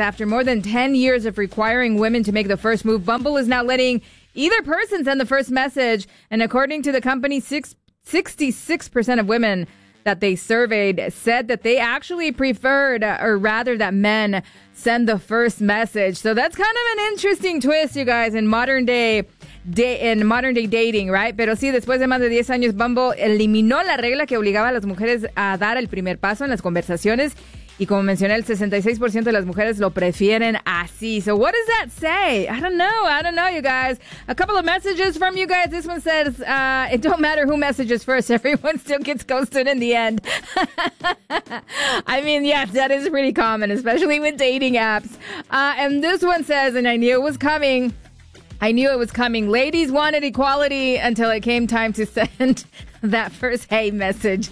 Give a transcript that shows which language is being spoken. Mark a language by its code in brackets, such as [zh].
[en] After more than 10 years of requiring women to make the first move, Bumble is now letting either person send the first message, and according to the company, 66% of women that they surveyed said that they actually preferred, or rather that men send the first message. So that's kind of an interesting twist, you guys, in modern day dating, right? [es] Pero sí, después de más de 10 años, Bumble eliminó la regla que obligaba a las mujeres a dar el primer paso en las conversaciones. Y como mencioné, el 66% de las mujeres lo prefieren así. [en] So what does that say? I don't know, you guys. A couple of messages from you guys. This one says, it don't matter who messages first. Everyone still gets ghosted in the end. I mean, yes, that is pretty common, especially with dating apps. And this one says, and I knew it was coming. Ladies wanted equality until it came time to send that first hey message.